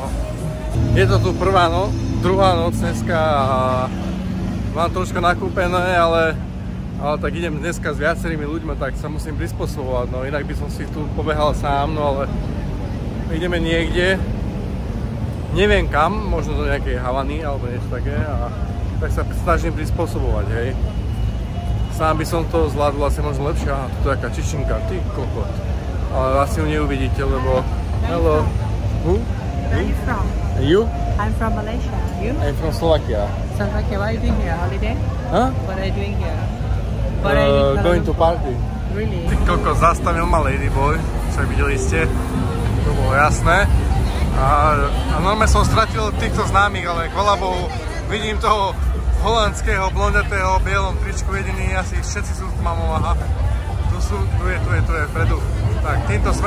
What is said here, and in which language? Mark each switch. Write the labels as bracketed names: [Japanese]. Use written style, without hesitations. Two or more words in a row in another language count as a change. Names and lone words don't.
[Slovak] Je to tu druhá noc dneska a mám troška nakúpené, ale tak idem dneska s viacerými ľuďmi, tak sa musím prispôsobovať, no inak by som si tu pobehal sám, no ale ideme niekde, neviem kam, možno do nejakej Havany alebo niečo také a tak sa snažím prispôsobovať, hej. Sám by som to zvládol asi možno lepšie, aha, toto je taká čičinka, ty kokot. Ale asi ju neuvidíte, lebo... [English] Hello. Who? Where are you from? You? I'm from Malaysia. You? I'm from Slovakia. Slovakia. What are you doing here? Holiday? Huh? What are you doing here? Going to party. Really? [Slovak] Ty kokot, zastavil ma Ladyboy, však videli ste, to bolo jasné. A normálne som stratil týchto známych, ale chvala Bohu, vidím toho holandského, blondatého, bielom tričku jediný, asi všetci sú s mamou, aha. Tu je, vpredu. Tak, týmto smerom.